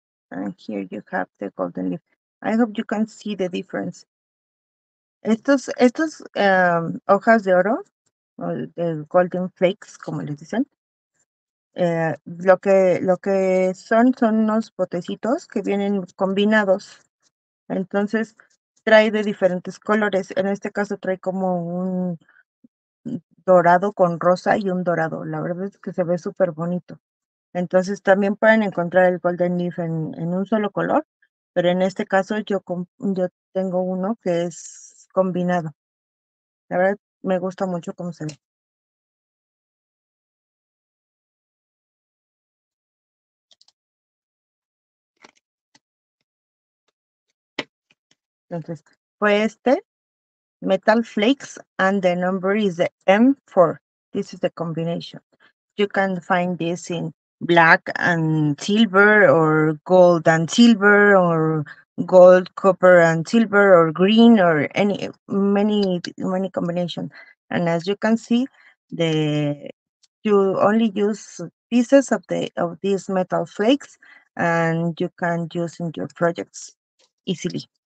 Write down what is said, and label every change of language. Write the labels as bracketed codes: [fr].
[en] And here you have the golden leaf. I hope you can see the difference. [es] Estos hojas de oro, o de golden flakes, como les dicen, lo que son unos botecitos que vienen combinados. Entonces, trae de diferentes colores. En este caso trae como un dorado con rosa y un dorado. La verdad es que se ve súper bonito. Entonces, también pueden encontrar el golden leaf en un solo color, pero en este caso yo tengo uno que es combinado. La verdad, me gusta mucho cómo se ve. Entonces, fue este, [en] Metal Flakes, and the number is the M4. This is the combination. You can find this in black and silver, or gold and silver, or gold, copper and silver, or green, or many combination. And as you can see, the you only use pieces of these metal flakes, and you can use in your projects easily.